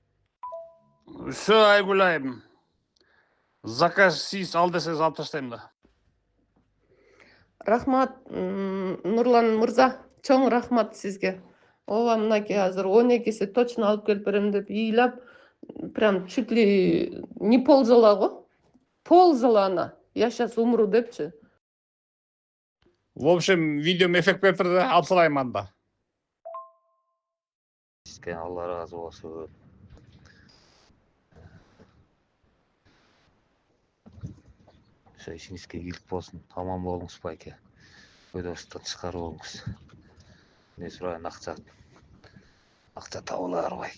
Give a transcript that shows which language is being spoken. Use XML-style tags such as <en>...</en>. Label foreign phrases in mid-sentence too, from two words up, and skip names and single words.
<ru>Все, Айгулайым.</ru> <ky>Заказ сиз ал десеңиз алып таштайм да. Рахмат, Нурлан мырза, чоң рахмат сизге. Ооба, мынакей азыр 12-си точно алып келип берем деп ыйлап,</ky> <ru>прям чуть ли не ползала го. Ползала ана. Я сейчас умру депчи. В общем,</ru> <ky>видеом эффект берип турду да, алып салайым анда. Сизге Алла разы болсун. Ошо ишиңизге ийгилик болсун. Аман болуңуз байке. Өйдөбүздөн чыгарып болуңуз. Не сурайын, акча табылар байке.</ky>